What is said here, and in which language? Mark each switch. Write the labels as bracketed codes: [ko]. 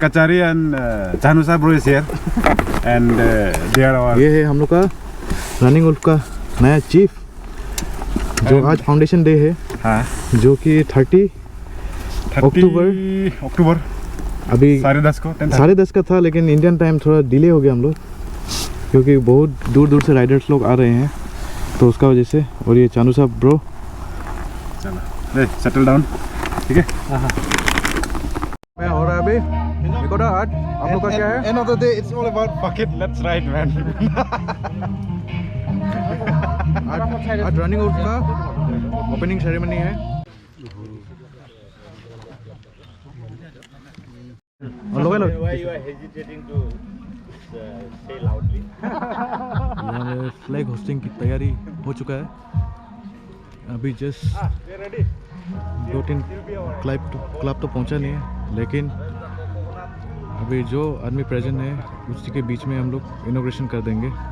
[en] Kachari and Janusa bro is here, and they are our. [hi] ये है हम लोग का रनिंग वुल्फ का नया चीफ, जो आज फाउंडेशन डे है। हाँ, जो कि 30 अक्टूबर अभी 10:30 का था, लेकिन इंडियन टाइम थोड़ा डिले हो गया हम लोग, क्योंकि बहुत दूर दूर से राइडर्स लोग आ रहे हैं, तो उसका वजह से। और ये चानू साहब ब्रो, चलो सेटल डाउन, ठीक है। मैं हो रहा है अभी निकोडा आज। आप लोग का क्या है? [en] End of the day, it's all about fuck it, let's ride, man. [hi] आज रनिंग वुल्फ का ओपनिंग सेरेमनी है। [en] Why you are hesitating to say loudly? [hi] यहाँ फ्लैग होस्टिंग की तैयारी हो चुका है। अभी जस्ट 2-3 क्लब तो पहुँचा नहीं है, लेकिन अभी जो आदमी प्रेजेंट है उसी के बीच में हम लोग इनॉग्रेशन कर देंगे।